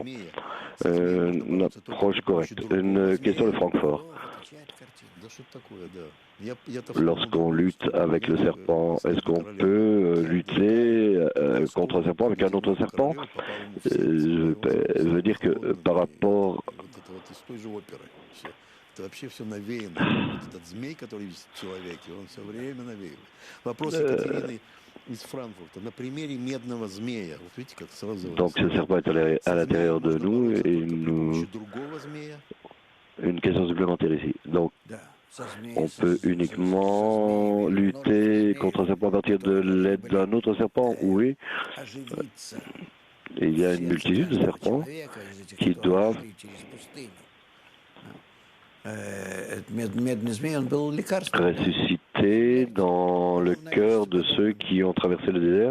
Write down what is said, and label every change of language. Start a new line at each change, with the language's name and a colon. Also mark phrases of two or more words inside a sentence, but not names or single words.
French: Une approche correcte. Une question de Francfort. Lorsqu'on lutte avec le serpent, est-ce qu'on peut lutter contre un serpent avec un autre serpent? Je veux dire que par rapport...
Russian: Это вообще все навеяно. Вот этот змей, который висит в человеке, он все время навеян. Вопрос Екатерины из Франкфурта. На примере медного змея. Вот видите, как сразу...
French: Donc ce serpent est à l'intérieur de nous et nous...
Russian: другого змея.
French: Une question supplémentaire ici. Donc on peut uniquement lutter contre un serpent à partir de l'aide d'un autre serpent? Oui. Et il y a une multitude de serpents qui doivent ressusciter dans le cœur de ceux qui ont traversé le désert.